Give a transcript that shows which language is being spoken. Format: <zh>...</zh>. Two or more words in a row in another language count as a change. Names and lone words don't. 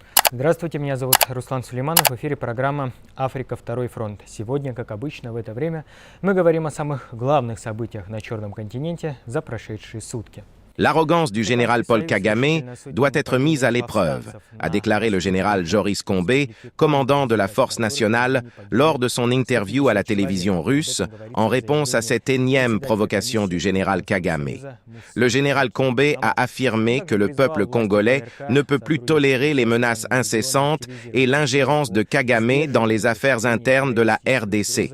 <ru>Здравствуйте, меня зовут Руслан Сулейманов, в эфире программа «Африка. Второй фронт». Сегодня, как обычно, в это время мы говорим о самых главных событиях на Черном континенте за прошедшие сутки.</ru> <fr>L'arrogance du général Paul Kagame doit être mise à l'épreuve, a déclaré le général Joris Kombé, commandant de la force nationale, lors de son interview à la télévision russe, en réponse à cette énième provocation du général Kagame. Le général Kombé a affirmé que le peuple congolais ne peut plus tolérer les menaces incessantes et l'ingérence de Kagame dans les affaires internes de la RDC.</fr>